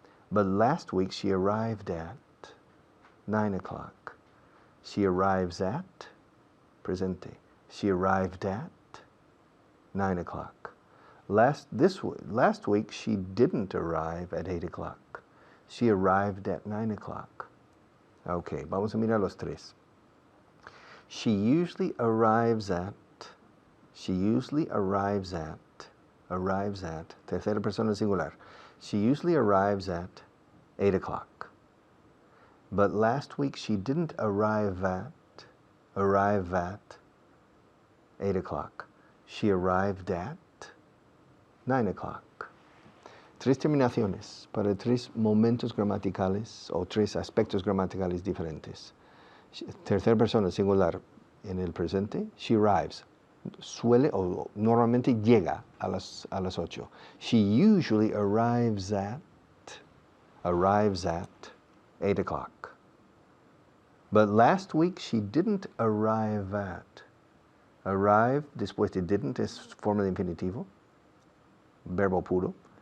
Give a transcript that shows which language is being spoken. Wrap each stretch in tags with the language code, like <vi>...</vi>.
<en>But last week she arrived at 9 o'clock. She arrives at,</en> <es>presente,</es> <en>she arrived at 9 o'clock. Last week she didn't arrive at 8 o'clock. She arrived at 9 o'clock.</en> <es>Okay, vamos a mirar los tres.</es> <en>She usually arrives at,</en> <es>tercera persona singular.</es> <en>She usually arrives at 8 o'clock. But last week she didn't arrive at 8 o'clock. She arrived at 9 o'clock.</en> <es>Tres terminaciones para tres momentos gramaticales o tres aspectos gramaticales diferentes. Tercera persona singular en el presente,</es> <en>she arrives.</en> <es>Suele o normalmente llega a las 8.</es> <en>She usually arrives at 8 o'clock. But last week she didn't arrive at.</en> <es>Arrive, después de didn't es forma de infinitivo, verbo puro.</es>